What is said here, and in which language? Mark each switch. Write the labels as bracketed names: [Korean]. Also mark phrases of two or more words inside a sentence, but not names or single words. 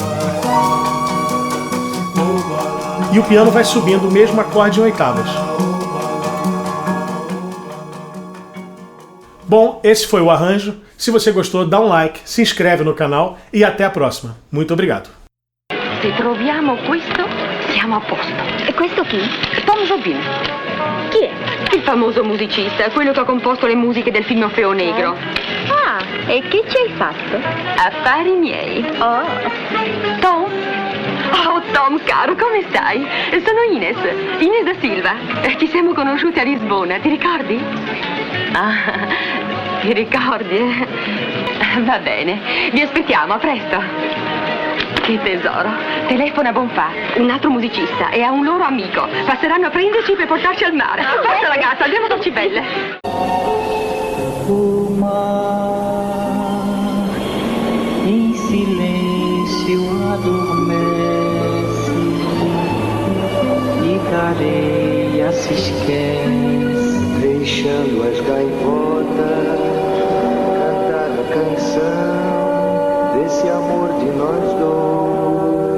[Portuguese] E o piano vai subindo o mesmo acorde em oitavas. Bom, esse foi o arranjo. Se você gostou, dá um like, se inscreve no canal e até a próxima. Muito obrigado. [Italian] Se troviamo questo, siamo a posto. E questo chi? Tom Jobim, Chi è? il famoso musicista, quello che ha composto le musiche del film Orfeo Negro. Ah, e che ci hai fatto? Affari miei. Oh, Tom? Oh, Tom, caro, come stai? Sono Ines da Silva. Ci siamo conosciuti a Lisbona, ti ricordi? Ah, ti ricordi, eh? Va bene, vi aspettiamo, a presto. Che tesoro, telefona a Bonfà, un altro musicista, e a un loro amico. Passeranno a prenderci per portarci al mare. Forza ragazza, andiamo a Cibelle. [Portuguese] O mar em silêncio adormece e da areia se esquece, deixando as gaivotas cantar a canção desse amor de nós dois.